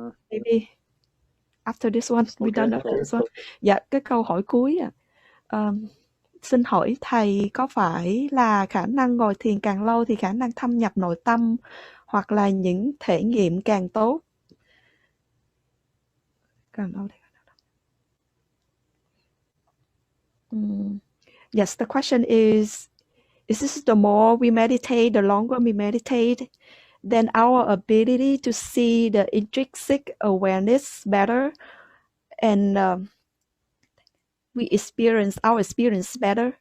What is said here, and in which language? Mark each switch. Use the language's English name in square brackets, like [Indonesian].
[English] Maybe after this one, we done after this one. [Vietnamese] Dạ, cái câu hỏi cuối xin hỏi thầy, có phải là khả năng ngồi thiền càng lâu thì khả năng thâm nhập nội tâm hoặc là những thể nghiệm càng tốt? Càng lâu thì [English] yes, the question is this the more we meditate, the longer we meditate, then our ability to see the intrinsic awareness better and our experience better.